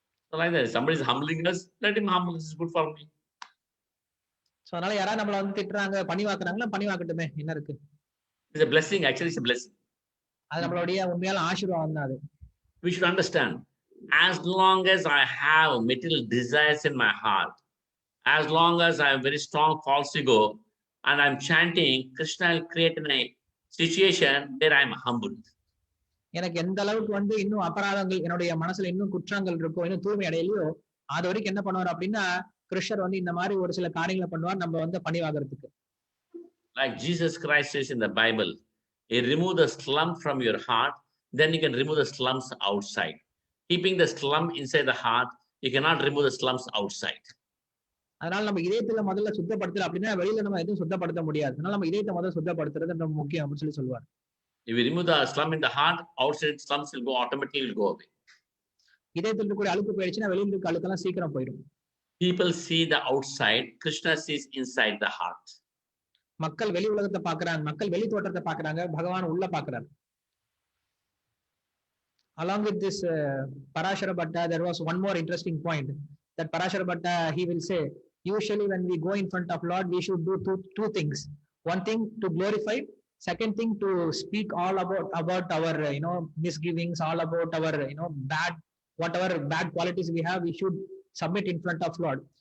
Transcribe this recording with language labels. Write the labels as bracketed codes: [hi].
[en] So like that, somebody is humbling us, let him humble. This is good for me. [ta] So அதனால யாராவது நம்மள வந்து திட்டுறாங்க, பணிவாக்குறாங்களா, பணிவாக்கட்டுமே, என்ன இருக்கு? [en] It's a blessing. Actually, it's a blessing. [ta] அது நம்மளுடைய உண்மையான ஆசீர்வாதம் தான் அது. [en] We should understand, as long as I have material desires in my heart, as long as I have very strong false ego, and I'm chanting, Krishna will create a situation where I'm humbled. [ta] எனக்கு எந்த அளவுக்கு வந்து இன்னும் அபராதங்கள் என்னுடைய மனசுல இன்னும் குற்றங்கள் இருக்கோ, இன்னும் தூய்மை அடையலையோ, அது வரைக்கும் என்ன பண்ணுவார் அப்படின்னா, கிருஷ்ணர் வந்து இந்த மாதிரி ஒரு சில காரியங்களை பண்ணுவார் நம்ம வந்து பணிவாகிறதுக்கு. [en] Like Jesus Christ says in the Bible, you remove the slump from your heart, then you can remove the slumps outside. Keeping the slump inside the heart, you cannot remove the slumps outside. [ta] அதனால நம்ம இதயத்துல முதல்ல சுத்தப்படுத்தல அப்படின்னா வெளியில நம்ம எதுவும் சுத்தப்படுத்த முடியாது. அதனால நம்ம இதயத்தை முதல்ல சுத்தப்படுத்துறது ரொம்ப முக்கியம் அப்படின்னு சொல்லி சொல்லுவார். [en] If you remove the slump in the heart, outside slumps will go automatically will go away. [ta] இதயத்துல இருக்கக்கூடிய அழுக்கு போயிடுச்சுன்னா வெளியில இருக்க அழுக்கெல்லாம் சீக்கிரம் போயிடும். [en] People see the outside, Krishna sees inside the heart. [ta] மக்கள் வெளி உலகத்தை பாக்குறாங்க, மக்கள் வெளி தோற்றத்தை பாக்குறாங்க, பகவான் உள்ள பாக்குறாரு. [en] Along with this Parashara Bhatta, there was one more interesting point that Parashara Bhatta, he will say, usually when we go in front of Lord, we should do two things. One thing to glorify, second thing to speak all about our misgivings, all about our bad, whatever bad qualities we have, we should submit in front of Lord.